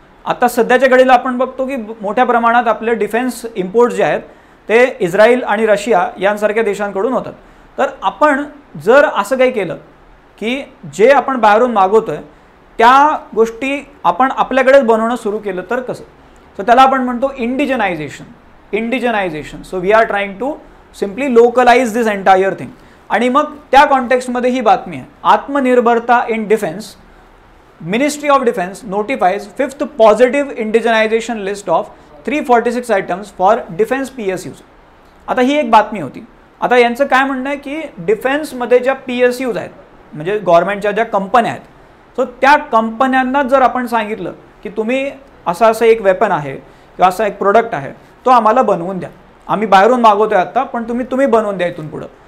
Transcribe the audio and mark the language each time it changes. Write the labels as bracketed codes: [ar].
[mr] आता सध्याच्या घडीला आपण बघतो की मोठ्या प्रमाणात आपले डिफेन्स इम्पोर्ट्स जे आहेत ते इस्रायल आणि रशिया यांसारख्या देशांकडून होतात. तर आपण जर असं काही केलं की जे आपण बाहेरून मागवतोय त्या गोष्टी आपण आपल्याकडेच बनवणं सुरू केलं तर कसं. सो त्याला आपण म्हणतो इंडिजनायझेशन. [en] So we are trying to simply localise this entire thing. [mr] आणि मग त्या कॉन्टेक्स्टमध्ये ही बातमी आहे आत्मनिर्भरता in defence. [en] Ministry of defence notifies 5th positive indigenisation list of 346 items for defence PSUs. [mr] आता ही एक बातमी होती. आता यांचं काय म्हणणं आहे की डिफेन्समध्ये ज्या PSUs आहेत, म्हणजे गव्हर्नमेंटच्या ज्या कंपन्या आहेत, सो त्या कंपन्यांना जर आपण सांगितलं की तुम्ही असं एक वेपन आहे किंवा असा एक प्रोडक्ट आहे तो आम्हाला बनवून द्या, आम्ही बाहेरून मागवतोय आता, पण तुम्ही बनवून द्या इथून पुढं.